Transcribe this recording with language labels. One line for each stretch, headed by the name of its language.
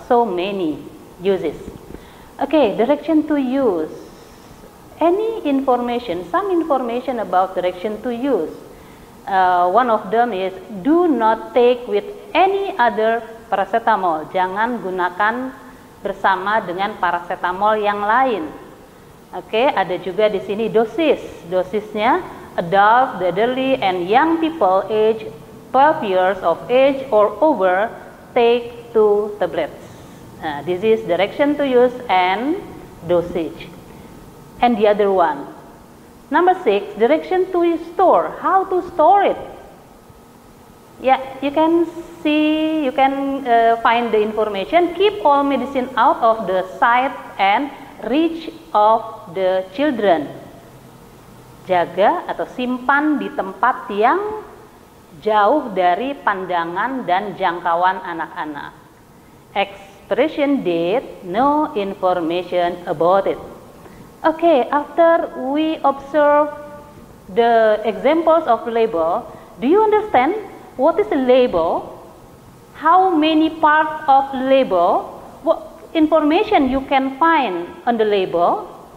English: So many uses. Okay, direction to use. Any information, some information about direction to use. One of them is do not take with any other paracetamol.
Indonesian: Jangan gunakan bersama dengan paracetamol yang lain. Oke, ada juga di sini dosis.
English: Dosisnya adult, the elderly, and young people age 12 years of age or over take 2 tablets. This is direction to use and dosage. And the other one, number 6, direction to store. How to store it? Yeah, you can see, you can find the information. Keep all medicine out of the sight and reach of the children.
Indonesian: Jaga atau simpan di tempat yang jauh dari pandangan dan jangkauan anak-anak.
English: Expiration date, no information about it. Okay, after we observe the examples of label, do you understand what is a label? How many parts of label? What information you can find on the label?